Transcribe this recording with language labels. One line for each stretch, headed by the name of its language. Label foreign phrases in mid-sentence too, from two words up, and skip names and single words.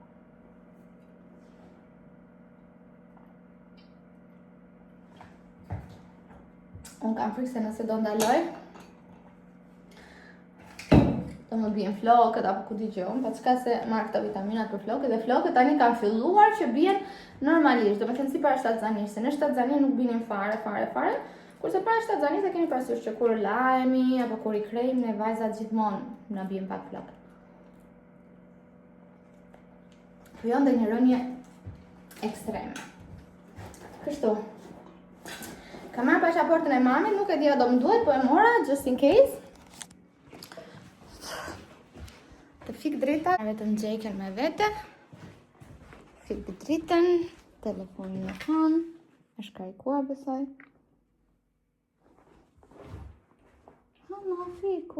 Albanian: Unë kam frikë se nëse do ndaloj, do më bien flokët apo ku digjon, pa çka se marr këto vitaminat për flokët, dhe flokët tani kanë filluar që bien normalisht, do të thënë si para shtatzanisë, se në shtatzani nuk binin fare, kurse para shtatzanisë e keni parasysh që kur lajemi apo kur i krejmë ne vajzat gjithmonë na bien pak flokë. Po jo ndonjë rënje ekstreme. Kështu. Kam marrë pasaportën e mamit, nuk e di a do më duhet, po e mora
English: just in case.
Albanian: Të fik drita, vetëm Jaker me vete, fik dritën, telefonin në kanë, është karikuar besoj. Ma fiku.